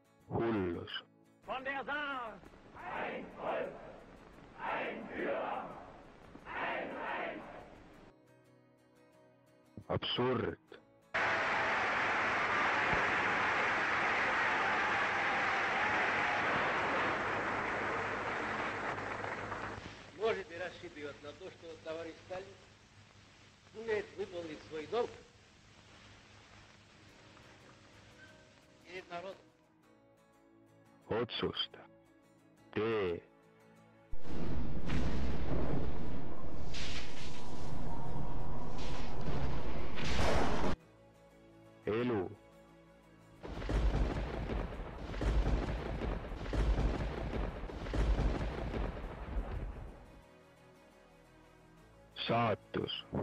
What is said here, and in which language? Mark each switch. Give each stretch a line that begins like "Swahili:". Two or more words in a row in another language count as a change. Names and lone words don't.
Estonian: hullus.
German: Von der Saar! Ein Volk, ein Führer, ein Reich! Absurd.
Russian: Можете рассчитывать на то, что товарищ Сталин сумеет выполнить свой долг перед народом.
Estonian: Otsusta. Tee. Elu. Saatus.